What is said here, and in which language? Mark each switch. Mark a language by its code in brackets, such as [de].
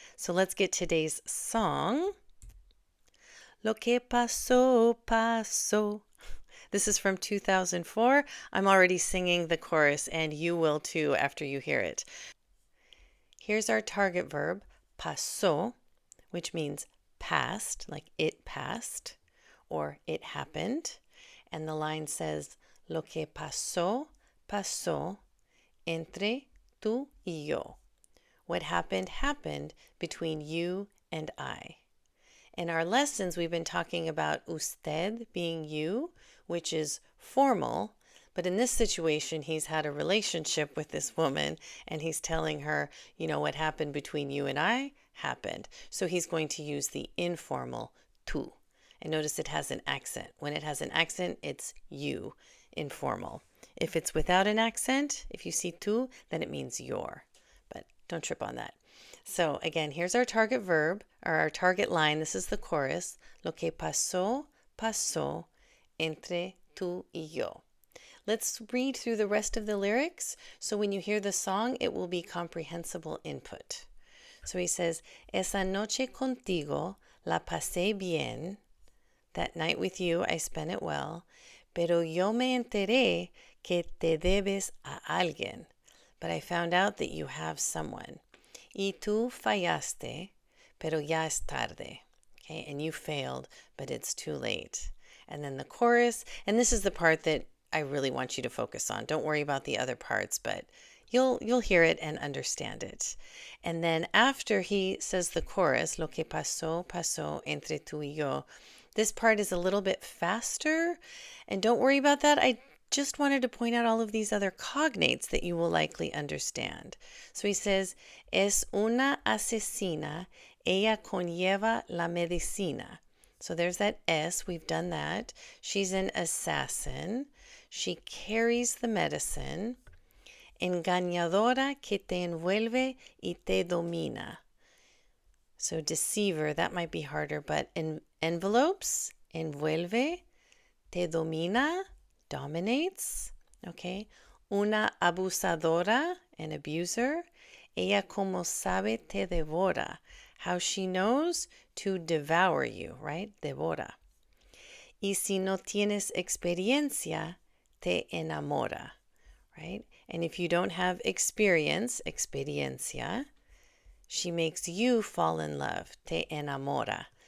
[en] So let's get today's song. [es] Lo que pasó, pasó. [en] This is from 2004. I'm already singing the chorus, and you will too after you hear it. Here's our target verb, pasó, which means passed, like it passed, or it happened. And the line says, [es] lo que pasó, pasó entre tú y yo. [en] What happened, happened between you and I. In our lessons, we've been talking about usted being you, which is formal, but in this situation, he's had a relationship with this woman, and he's telling her, you know, what happened between you and I happened. So he's going to use the informal tú. And notice it has an accent. When it has an accent, it's you, informal. If it's without an accent, if you see tú, then it means your. But don't trip on that. So again, here's our target verb, or our target line. This is the chorus. [es] Lo que pasó, pasó entre tú y yo. [en] Let's read through the rest of the lyrics, so when you hear the song, it will be comprehensible input. So he says, [es] esa noche contigo la pasé bien. [en] That night with you, I spent it well. [es] Pero yo me enteré que te debes a alguien. [en] But I found out that you have someone. [es] Y tú fallaste, pero ya es tarde. [en] Okay, and you failed, but it's too late. And then the chorus, and this is the part that I really want you to focus on. Don't worry about the other parts, but you'll hear it and understand it. And then after he says the chorus, [es] lo que pasó, pasó entre tú y yo, [en] this part is a little bit faster, and don't worry about that. I just wanted to point out all of these other cognates that you will likely understand. So he says, [es] es una asesina, ella conlleva la medicina. [en] So there's that S, we've done that. She's an assassin. She carries the medicine. [es] Engañadora que te envuelve y te domina. [en] So deceiver, that might be harder, but in envelopes, envuelve, te domina, dominates. Okay. [es] Una abusadora, [en] an abuser. [es] Ella como sabe te devora. [en] How she knows to devour you, right? Devora. [es] Y si no tienes experiencia, te enamora, right? [en] And if you don't have experience, experiencia, she makes you fall in love, [es] te enamora.